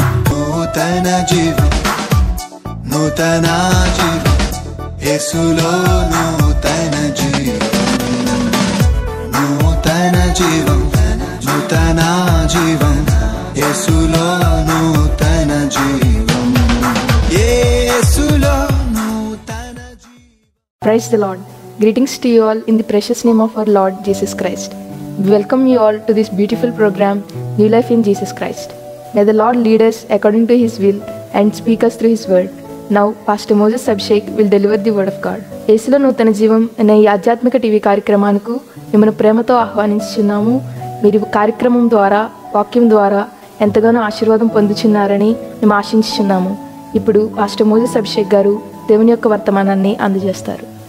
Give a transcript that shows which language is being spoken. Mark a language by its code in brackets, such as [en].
[te] నూతన జీవం, నూతన జీవం, యేసులో నూతన జీవం, నూతన జీవం, నూతన జీవం, యేసులో నూతన జీవం, యేసులో నూతన జీవం. [en] Praise the Lord. Greetings to you all in the precious name of our Lord Jesus Christ. We welcome you all to this beautiful program, New Life in Jesus Christ. May the Lord lead us according to His will and speak us through His word. Now, Pastor Moses Abhishek will deliver the word of God. [te] యేసులో నూతన జీవం అనే ఈ ఆధ్యాత్మిక TV కార్యక్రమానికి మిమ్మల్ని ప్రేమతో ఆహ్వానించుచున్నాము. మీరు కార్యక్రమం ద్వారా, వాక్యం ద్వారా ఎంతగానో ఆశీర్వాదం పొందుచున్నారని మేము ఆశించుచున్నాము. ఇప్పుడు పాస్టర్ మోజెస్ అభిషేక్ గారు దేవుని యొక్క వర్తమానాన్ని అందజేస్తారు.